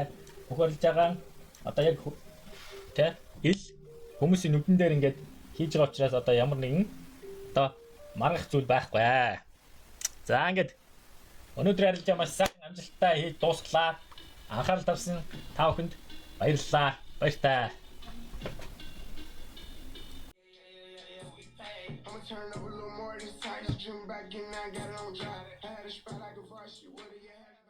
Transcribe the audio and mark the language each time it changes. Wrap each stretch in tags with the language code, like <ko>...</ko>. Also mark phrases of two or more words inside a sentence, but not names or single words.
<mn>Бүх арилжаагаа одоо яг тэ ил хүмүүсийн нүдэн дээр ингээд хийж байгаа учраас одоо ямар нэгэн одоо маргах зүйл байхгүй. За ингээд өнөөдөр арилжаа маш сайхан амжилттай хийж дуусглаа. Анхаарал тавьсан та бүхэнд баярлалаа. Баяртай.</mn> <en>Turn up a little more this time, just trim back in, I got it on dry. Had a spot I could rush you, what do you have?</en>